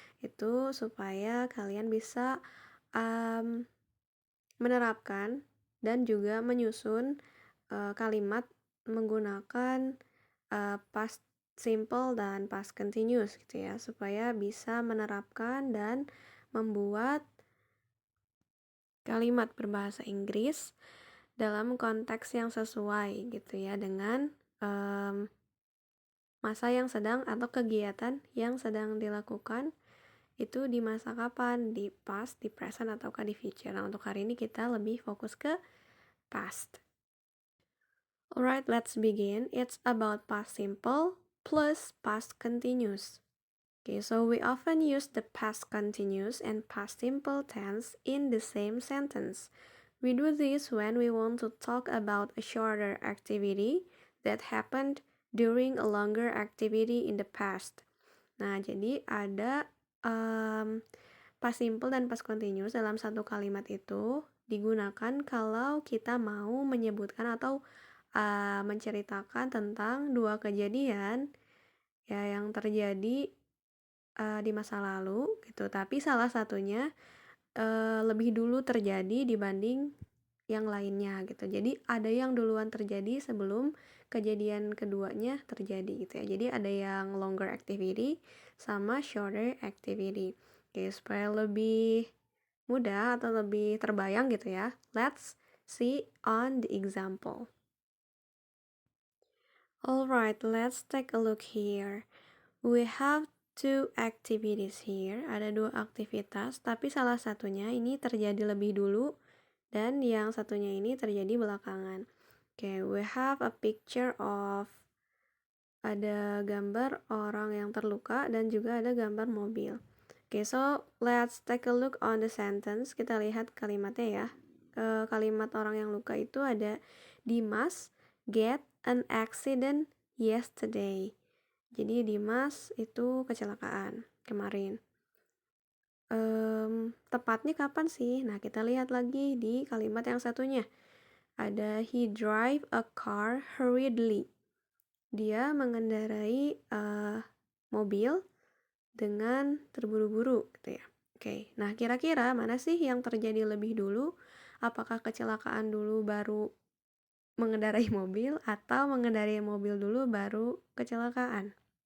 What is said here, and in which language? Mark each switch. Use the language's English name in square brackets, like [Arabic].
[Indonesian] Itu supaya kalian bisa menerapkan dan juga menyusun kalimat menggunakan past simple dan past continuous gitu ya, supaya bisa menerapkan dan membuat kalimat berbahasa Inggris dalam konteks yang sesuai gitu ya dengan masa yang sedang atau kegiatan yang sedang dilakukan itu di masa kapan, di past, di present, ataukah di future. Nah, untuk hari ini kita lebih fokus ke past. [English] Alright, let's begin. It's about past simple plus past continuous. Okay, so we often use the past continuous and past simple tense in the same sentence. We do this when we want to talk about a shorter activity that happened during a longer activity in the past. [Indonesian] Nah, jadi ada past simple dan past continuous dalam satu kalimat itu digunakan kalau kita mau menyebutkan atau menceritakan tentang dua kejadian ya yang terjadi di masa lalu gitu, tapi salah satunya lebih dulu terjadi dibanding yang lainnya gitu. Jadi ada yang duluan terjadi sebelum kejadian keduanya terjadi gitu ya. Jadi ada yang [English] longer activity [Indonesian] sama [English] shorter activity. [Indonesian] Oke, supaya lebih mudah atau lebih terbayang gitu ya. [English] Let's see on the example. Alright, let's take a look here. We have two activities here. [Indonesian] Ada dua aktivitas, tapi salah satunya ini terjadi lebih dulu dan yang satunya ini terjadi belakangan. [English] Okay, we have a picture of, [Indonesian] ada gambar orang yang terluka dan juga ada gambar mobil. [English] Okay, so let's take a look on the sentence. [Indonesian] Kita lihat kalimatnya ya. Kalimat orang yang luka itu ada [English] Dimas get an accident yesterday. [Indonesian] Jadi Dimas itu kecelakaan kemarin. Tepatnya kapan sih? Nah, kita lihat lagi di kalimat yang satunya. [English] Ada he drive a car hurriedly. [Indonesian] Dia mengendarai mobil dengan terburu-buru gitu ya. Oke, nah kira-kira mana sih yang terjadi lebih dulu? Apakah kecelakaan dulu baru mengendarai mobil atau mengendarai mobil dulu baru kecelakaan?